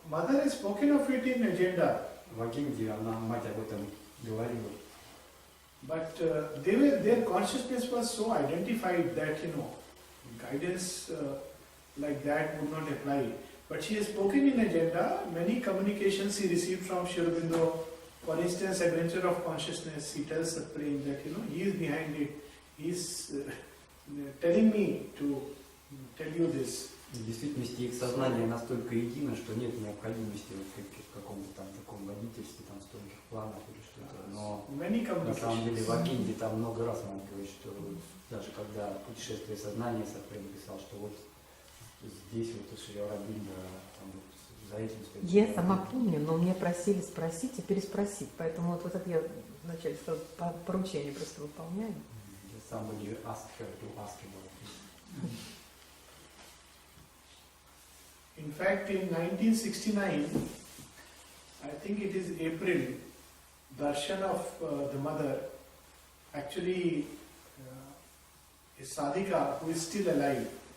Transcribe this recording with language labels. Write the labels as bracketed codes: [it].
[en] Mother has spoken of it in agenda. [ru] В агенде мать об этом говорила. [en] But their consciousness was so identified that, guidance like that would not apply. But she has spoken in agenda. Many communications she received from Shri Aurobindo. For instance, Adventure of Consciousness, he tells Supreme that, he is behind it. He is telling me to tell you this. [ru] В действительности их сознание настолько едино, что нет необходимости в каком-то там таком водительстве, там, стольких планов или что-то. Но на самом деле в агенде там много раз мать говорит, что даже когда путешествие сознания Сапрем писал, что вот здесь вот у Шри Ауробиндо за этим стоит. Я сама помню, но меня просили спросить и переспросить, поэтому вот это я вначале сказала, поручение просто выполняю. [en] Somebody asked her to ask about this. In fact, in 1969, I think it is April, darshan of the mother, actually a sadhika who is still alive.